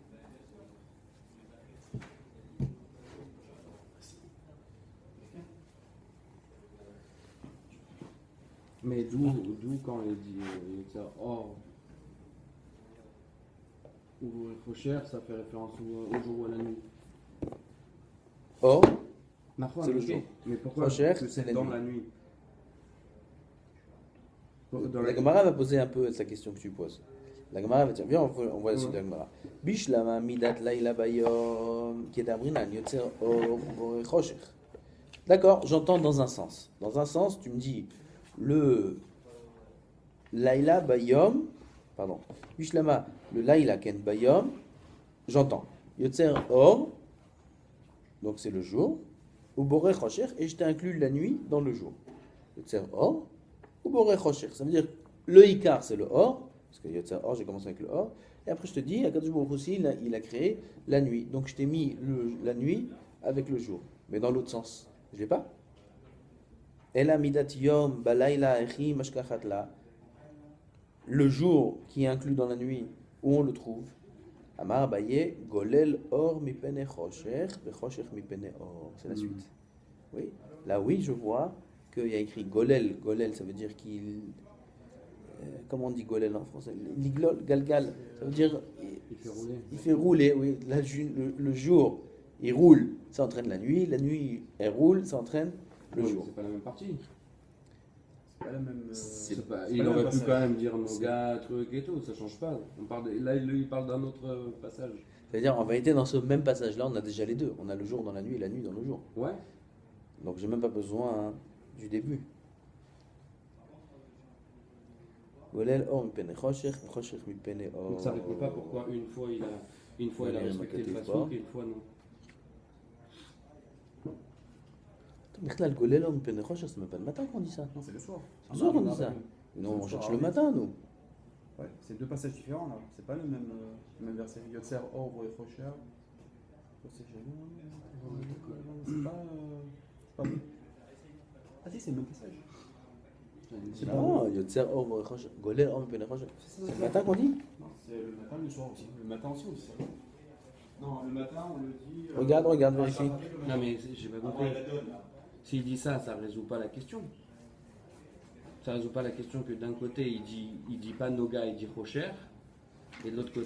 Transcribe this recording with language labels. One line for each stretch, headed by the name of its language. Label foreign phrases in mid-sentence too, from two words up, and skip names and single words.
French: Mais d'où quand il dit Yotzer or ou Rocher, ça fait référence au jour ou à la nuit. Or, C'est le jour. Mais pourquoi Rocher, que c'est c'est dans la nuit? La Gemara va poser un peu sa question que tu poses. La Gemara va dire, viens, on voit la suite de la Gemara.
Aramaic: בשלמא מדת לילה ביום כדאמרינן יוצר אור בורא חושך.
French: D'accord, j'entends dans un sens. Dans un sens, tu me dis, le
Aramaic: לילה ביום,
French: pardon, Bishlama, le
Aramaic: לילה כן ביום,
French: j'entends.
Hebrew: יוצר אור,
French: donc c'est le jour, ou
Hebrew: בורא חושך,
French: et je t'inclus la nuit dans le jour.
Hebrew: יוצר אור,
French: ou
Hebrew: בורא חושך,
French: ça veut dire le Ikar c'est le or, parce que
Hebrew: יוצר אור,
French: j'ai commencé avec le or, et après je te dis,
Hebrew: הקדוש ברוך הוא
French: aussi, il a créé la nuit. Donc je t'ai mis la nuit avec le jour, mais dans l'autre sens. Je l'ai pas?
Aramaic: אלא מדת יום בלילה היכי משכחת לה.
French: Le jour qui est inclus dans la nuit, où on le trouve?
Aramaic: אמר אביי, גולל אור מפני חושך, וחושך מפני אור.
French: C'est la suite. Oui. Là, oui, je vois qu'il y a écrit golel. Golel, ça veut dire qu'il. Comment on dit golel en français?
Hebrew: לגלול, גלגל.
French: Ça veut dire. Il fait rouler. Il fait rouler, oui. Là, le jour, il roule, ça entraîne la nuit. La nuit, elle roule, ça entraîne le jour. C'est pas la même partie. C'est pas la même. Il aurait pu quand même dire Noga, truc et tout, ça change pas. Là, il parle d'un autre passage. C'est-à-dire, en vérité, dans ce même passage-là, on a déjà les deux. On a le jour dans la nuit et la nuit dans le jour. Ouais. Donc, j'ai même pas besoin du début.
Hebrew: גולל אור מפני חושך, חושך מפני אור.
French: Donc ça répond pas pourquoi une fois il a respecté le façon et une fois non. Michlal
Hebrew: גולל אור מפני חושך,
French: c'est même pas le matin qu'on dit ça. Non, c'est le soir. C'est le soir qu'on dit ça. Non, on cherche le matin, nous. Ouais, c'est deux passages différents là. C'est pas le même verset. Yotzer or et Rocher. C'est pas. Ah si, c'est le même passage. Non,
Hebrew: יוצר אור חושך, גולל אור מפני חושך.
French: C'est le matin qu'on dit? Non, c'est le matin, le soir aussi. Le matin aussi, on dit ça. Non, le matin, on le dit. Regarde, vérifie. Non mais j'ai pas compris. S'il dit ça, ça résout pas la question. Ça résout pas la question que d'un côté il dit pas Noga, il dit Rocher, et de l'autre côté